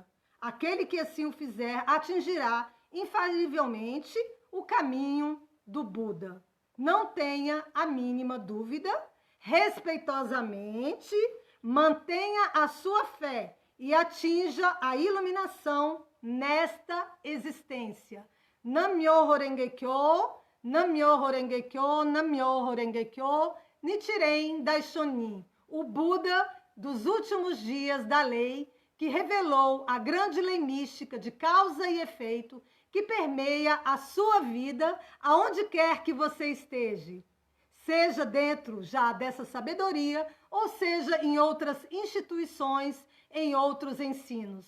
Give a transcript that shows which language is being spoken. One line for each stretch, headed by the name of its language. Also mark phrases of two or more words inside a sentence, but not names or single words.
Portuguese: Aquele que assim o fizer atingirá infalivelmente o caminho do Buda. Não tenha a mínima dúvida, respeitosamente, mantenha a sua fé e atinja a iluminação nesta existência.
Japanese: 南無妙法蓮華経、南無妙法蓮華経、南無妙法蓮華経,
Portuguese: Nichiren Daishonin, o Buda dos últimos dias da lei, que revelou a grande lei mística de causa e efeito que permeia a sua vida, aonde quer que você esteja. Seja dentro já dessa sabedoria, ou seja em outras instituições, em outros ensinos.